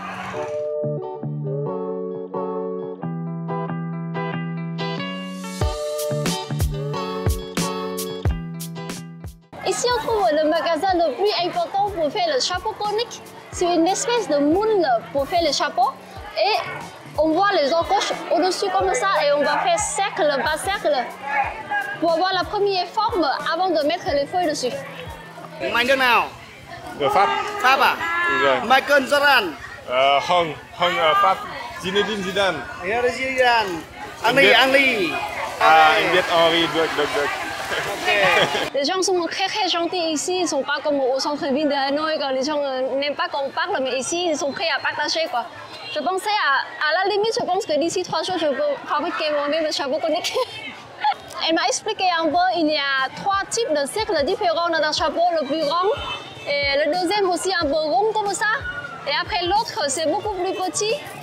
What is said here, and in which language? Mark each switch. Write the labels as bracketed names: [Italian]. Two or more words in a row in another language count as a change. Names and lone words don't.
[French] Ici on trouve le magasin le plus important pour faire le Chapokonic. C'est une espèce de moule pour faire le chapeau et on voit les encoches au-dessus comme ça et on va faire cercle, bas cercle pour avoir la première forme avant de mettre les feuilles dessus. [Vietnamese] Michael nào? De Pháp. Pháp à? Rồi. Michael Jordan. Hong Pháp. Zinedine Zidane. Zidane. Henry. Anh biết Henry được. [French] Les gens sont très gentils ici, ils ne sont pas comme au centre-ville de Hanoï quand les gens n'aiment pas qu'on parle, mais ici ils sont prêts à partager quoi. Je pensais à la limite, je pense que d'ici 3 jours je peux fabriquer moi-même le Chapokonic. Elle m'a expliqué un peu, il y a 3 types de cercles différents dans un chapeau, le plus grand, et le deuxième aussi un peu rond comme ça, et après l'autre c'est beaucoup plus petit.